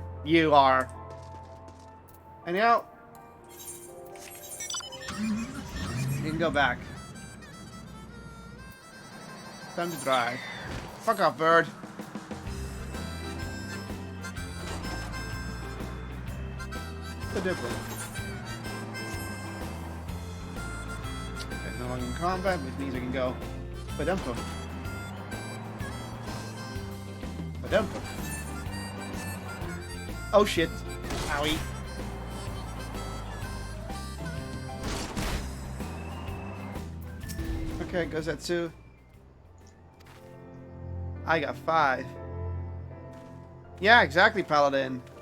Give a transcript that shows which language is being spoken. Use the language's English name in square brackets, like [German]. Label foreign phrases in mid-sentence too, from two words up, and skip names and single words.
[English] You are. Anyhow. You can go back. time to drive. Fuck off, bird. The difference. Okay, no longer in combat, which means I can go. Ba-dum-pum. Ba-dum-pum. Oh shit. Owie. Okay, Gozetsu. I got 5. Yeah, exactly, Paladin.